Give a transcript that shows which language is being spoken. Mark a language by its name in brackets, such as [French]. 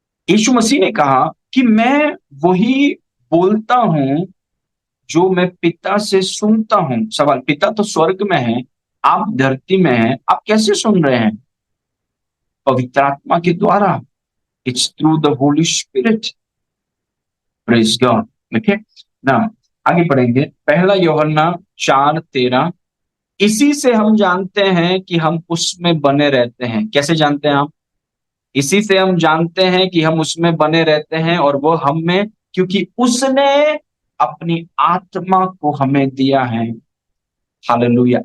[Hindi] यीशु मसीह ने कहा कि मैं वही बोलता हूं जो मैं पिता से सुनता हूं। सवाल, पिता तो स्वर्ग में है, आप धरती में हैं, आप कैसे सुन रहे हैं? पवित्र आत्मा के द्वारा। [English] It's through the Holy Spirit. Praise God. Okay. [Hindi] Now आगे पढ़ेंगे। पहला यूहन्ना 4:13। इसी से हम जानते हैं कि हम उसमें बने रहते हैं। कैसे जानते हैं आप? इसी से हम जानते हैं कि हम उसमें बने रहते हैं और वो हम में, क्योंकि उसने अपनी आत्मा को हमें दिया है। हालेलुया।